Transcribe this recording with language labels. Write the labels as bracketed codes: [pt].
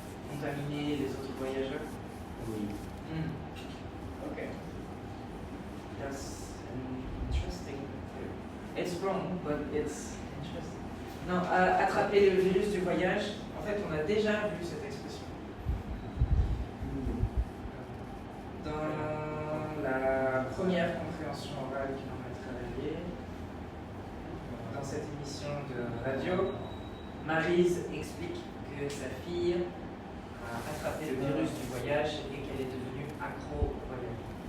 [fr] Contaminer les autres voyageurs. oui, [en] Okay. That's an interesting theory. It's wrong, but it's interesting. [fr] Non, attraper le virus du voyage, en fait, on a déjà vu cette expression. Dans la première compréhension orale que l'on a travaillée, dans cette émission de radio, Maryse explique que sa fille a attrapé le virus du voyage et qu'elle est devenue accro au voyage.